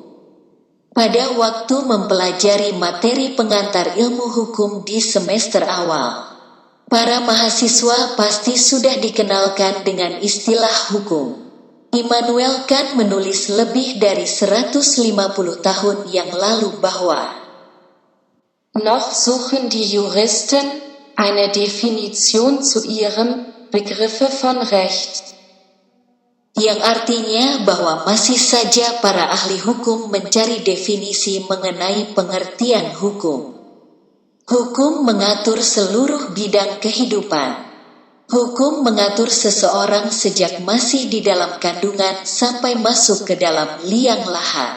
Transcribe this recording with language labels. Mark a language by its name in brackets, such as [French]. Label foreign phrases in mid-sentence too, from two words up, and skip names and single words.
[Indonesian] Pada waktu mempelajari materi pengantar ilmu hukum di semester awal, para mahasiswa pasti sudah dikenalkan dengan istilah hukum. Immanuel Kant menulis lebih dari 150 tahun yang lalu bahwa [German] Noch suchen die Juristen eine Definition zu ihrem Begriffe von Recht. [Indonesian] Yang artinya bahwa masih saja para ahli hukum mencari definisi mengenai pengertian hukum. Hukum mengatur seluruh bidang kehidupan. Hukum mengatur seseorang sejak masih di dalam kandungan sampai masuk ke dalam liang lahat.